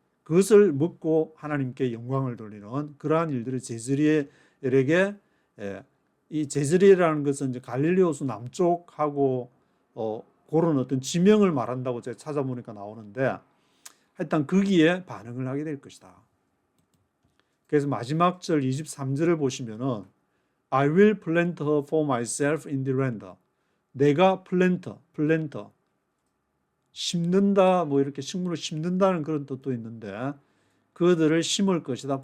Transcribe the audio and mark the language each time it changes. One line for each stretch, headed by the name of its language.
Korean: 그것을 먹고 하나님께 영광을 돌리는 그러한 일들이 제즈리엘에게 이 제즈리엘이라는 것은 이제 갈릴리 호수 남쪽하고 그런 어떤 지명을 말한다고 제가 찾아보니까 나오는데 하여튼 거기에 반응을 하게 될 것이다. 그래서 마지막 절 23절을 보시면은
English: I will plant her for myself in the land.
Korean: 내가 플랜터 심는다 뭐 이렇게 식물을 심는다는 그런 뜻도 있는데 그들을 심을 것이다.